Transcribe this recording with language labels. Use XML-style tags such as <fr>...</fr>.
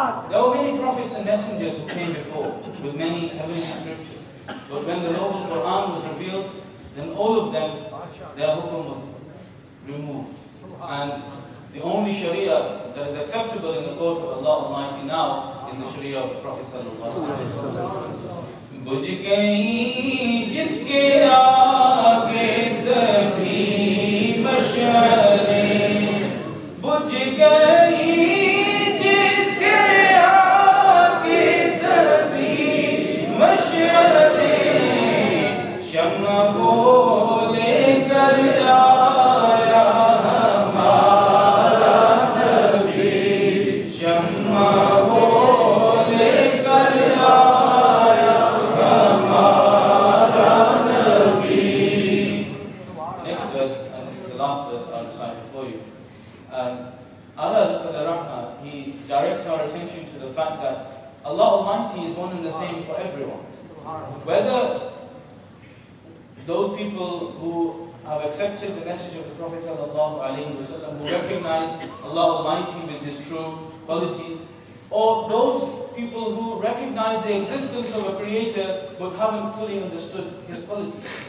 <en>There were many prophets and messengers who came before with many heavenly scriptures, but when the Noble Quran was revealed, then all of them, their hukum was removed. And the only Sharia that is acceptable in the court of Allah Almighty now is the Sharia of the Prophet sallallahu alaihi wasallam.</en> <hi>बुझ गई जिसके आगे सभी मशालें, बुझ गई जिसके आगे सभी मशालें, शम्मा को लेकर आया हमारा नबी, शम्मा को लेकर आया हमारा नबी.</hi> <en>Next verse, and this is the last verse I'll recite before you. Allah Rahmah, He directs our attention to the fact that Allah Almighty is one and the same for everyone. Whether those people who have accepted the message of the Prophet sallallahu alaihi wasallam, who recognize Allah Almighty with His true qualities, or those people who recognize the existence of a Creator but haven't fully understood His qualities.</en>